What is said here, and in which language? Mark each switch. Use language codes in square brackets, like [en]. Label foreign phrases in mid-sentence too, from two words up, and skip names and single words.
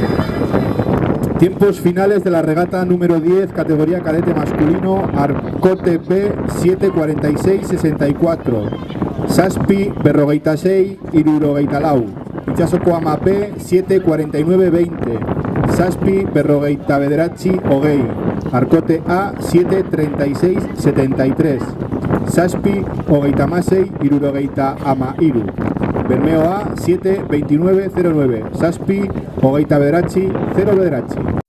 [es] Tiempos finales de la regata número 10, categoría cadete masculino, [eu] Arcote B 7:46:64, Saspi berrogeita sei, hirurogeita lau, Itsasoko ama B 7:49:20, Saspi berrogeita bederatzi hogei, Arcote A 7:36:73, Saspi hogeita hamasei, hirurogeita ama hiru, Bermeo A 7:29:09, Saspi hogeita bederatzi 0 bederatzi.